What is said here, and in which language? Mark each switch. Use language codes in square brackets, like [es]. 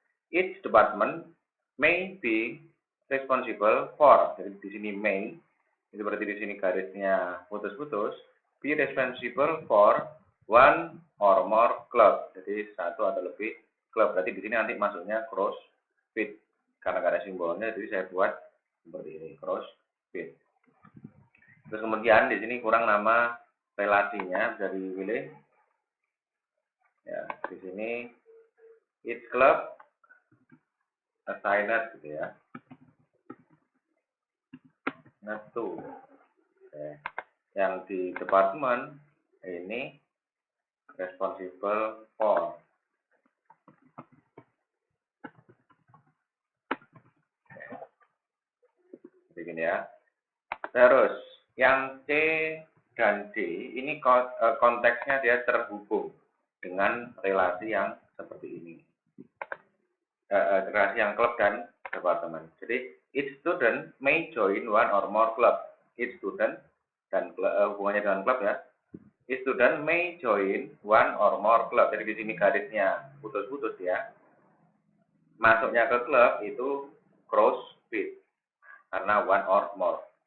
[en] Each department may be responsible for. [id] Jadi di sini may, itu berarti di sini garisnya putus-putus. [en] Be responsible for one or more club. [id] Jadi satu atau lebih klub. Berarti di sini nanti masuknya CrossFit. Karena ada simbolnya, jadi saya buat seperti ini, CrossFit. Terus kemudian di sini kurang nama relasinya, bisa dipilih. Ya, di sini [en] each club assigned [id] gitu ya. [en] Not to. [id] Oke. Yang di department ini [en] responsible for. [id] Begini ya. Terus yang C dan D ini konteksnya dia terhubung dengan relasi yang seperti ini. Relasi yang klub dan departemen. Jadi [en] each student may join one or more club. Each student [id] dan hubungannya dengan klub ya. [en] Each student may join one or more club. [id] Jadi di sini garisnya putus-putus ya. Masuknya ke klub itu cross fit karena [en] one or more.